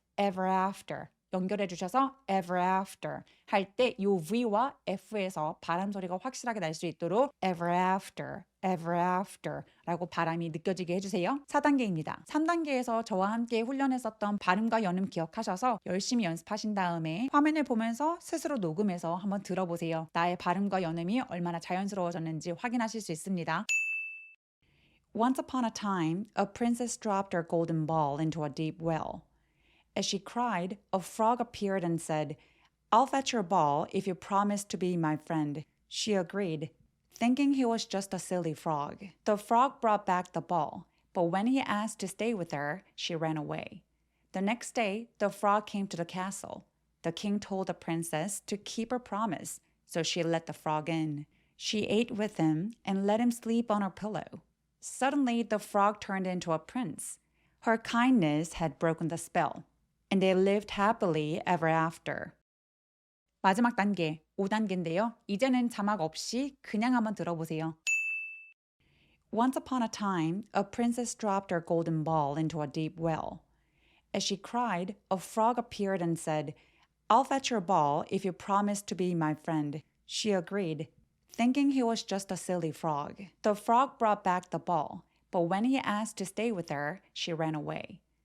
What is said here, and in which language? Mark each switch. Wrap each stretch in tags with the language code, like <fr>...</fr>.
<en>ever after</en> <ko>연결해 주셔서 ever after 할 때 요 V와 F에서 바람 소리가 확실하게 날 수 있도록 ever after 라고 바람이 느껴지게 해주세요. 4단계입니다. 3단계에서 저와 함께 훈련했었던 발음과 연음 기억하셔서 열심히 연습하신 다음에 화면을 보면서 스스로 녹음해서 한번 들어보세요. 나의 발음과 연음이 얼마나 자연스러워졌는지 확인하실 수 있습니다.</ko> <en>Once upon a time, a princess dropped her golden ball into a deep well. As she cried, a frog appeared and said, "I'll fetch your ball if you promise to be my friend." She agreed, thinking he was just a silly frog. The frog brought back the ball, but when he asked to stay with her, she ran away. The next day, the frog came to the castle. The king told the princess to keep her promise, so she let the frog in. She ate with him and let him sleep on her pillow. Suddenly, the frog turned into a prince. Her kindness had broken the spell, and they lived happily ever after.</en> <ko>마지막 단계, 5단계인데요. 이제는 자막 없이 그냥 한번 들어보세요.</ko> <en>Once upon a time, a princess dropped her golden ball into a deep well. As she cried, a frog appeared and said, "I'll fetch your ball if you promise to be my friend." She agreed, thinking he was just a silly frog. The frog brought back the ball, but when he asked to stay with her, she ran away.</en>